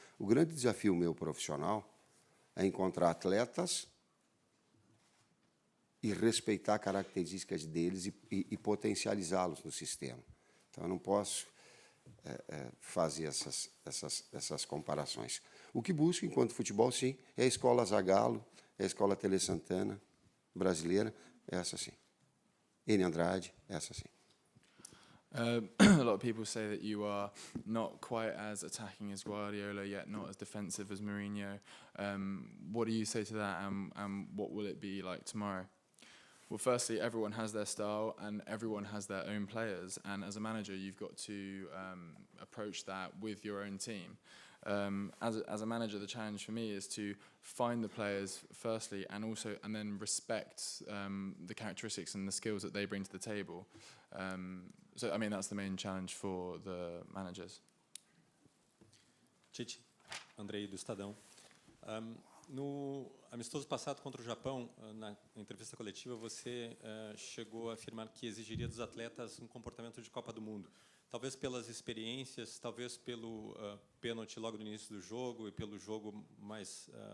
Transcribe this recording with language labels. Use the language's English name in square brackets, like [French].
[Portuguese] O grande desafio meu profissional é encontrar atletas e respeitar características deles e potencializá-los no sistema. Então, eu não posso fazer essas comparações. O que busco, enquanto futebol, sim, é a escola Zagallo, é a escola Tele Santana brasileira, essa sim. N. Andrade, essa sim. [English] A lot of people say that you are not quite as attacking as Guardiola, yet not as defensive as Mourinho. What do you say to that, and what will it be like tomorrow? Well, firstly, everyone has their style and everyone has their own players. And as a manager, you've got to approach that with your own team. As a manager, the challenge for me is to find the players firstly, and then respect the characteristics and the skills that they bring to the table. So, I mean, that's the main challenge for the managers. [Portuguese] Tite, Andrei do Estadão. No amistoso passado contra o Japão, na entrevista coletiva, você chegou a afirmar que exigiria dos atletas um comportamento de Copa do Mundo. Talvez pelas experiências, talvez pelo pênalti logo no início do jogo e pelo jogo mais...